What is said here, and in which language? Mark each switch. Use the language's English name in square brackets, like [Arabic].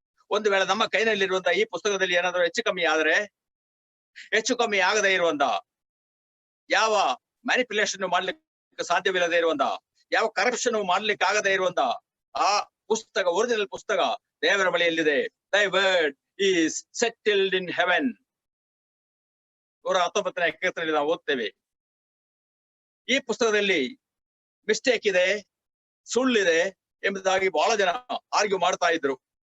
[Kannada] ಒಂದು ವೇಳೆ ನಮ್ಮ ಕೈನಲ್ಲಿರುವಂತಹ ಈ ಪುಸ್ತಕದಲ್ಲಿ ಏನಾದರೂ ಹೆಚ್ಚು ಕಮ್ಮಿ ಆಗದೇ ಇರುವಂತ, ಯಾವ ಮ್ಯಾನಿಪ್ಯುಲೇಷನ್ ಮಾಡ್ಲಿಕ್ಕೆ ಸಾಧ್ಯವಿಲ್ಲದೆ ಇರುವಂತ, ಯಾವ ಕರಪ್ಷನ್ ಮಾಡ್ಲಿಕ್ಕೆ ಆಗದೇ ಇರುವಂತ ಆ ಪುಸ್ತಕ, ಒರಿಜಿನಲ್ ಪುಸ್ತಕ ದೇವರ ಬಳಿಯಲ್ಲಿದೆ. [English] Thy word is settled in heaven. [Kannada] 119ನೇ ಕೀರ್ತನೆಯಲ್ಲಿ ನಾವು ಓದ್ತೇವೆ. ಈ ಪುಸ್ತಕದಲ್ಲಿ ಮಿಸ್ಟೇಕ್ ಇದೆ, ಸುಳ್ಳಿದೆ ಎಂಬುದಾಗಿ ಬಹಳ ಜನ ಆರ್ಗ್ಯೂ ಮಾಡ್ತಾ ಇದ್ರು.